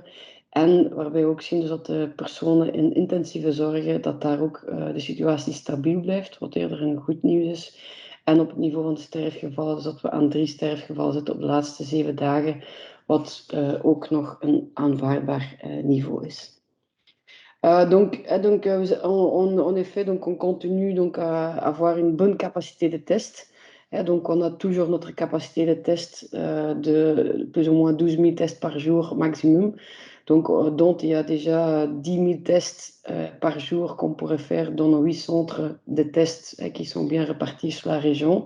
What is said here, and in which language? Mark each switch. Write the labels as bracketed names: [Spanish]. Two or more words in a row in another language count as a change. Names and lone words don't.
[Dutch] En waarbij we ook zien dus dat de personen in intensieve zorgen, dat daar ook de situatie stabiel blijft, wat eerder een goed nieuws is. En op het niveau van de sterfgevallen, dus dat we aan 3 sterfgevallen zitten op de laatste 7 dagen, wat ook nog een aanvaardbaar niveau is. [French] En effet, donc on continue donc à avoir une bonne capacité de test. Donc on a toujours notre capacité de test de plus ou moins 12 000 tests par jour maximum. Donc, dont il y a déjà 10 000 tests par jour qu'on pourrait faire dans nos 8 centres de tests qui sont bien répartis sur la région.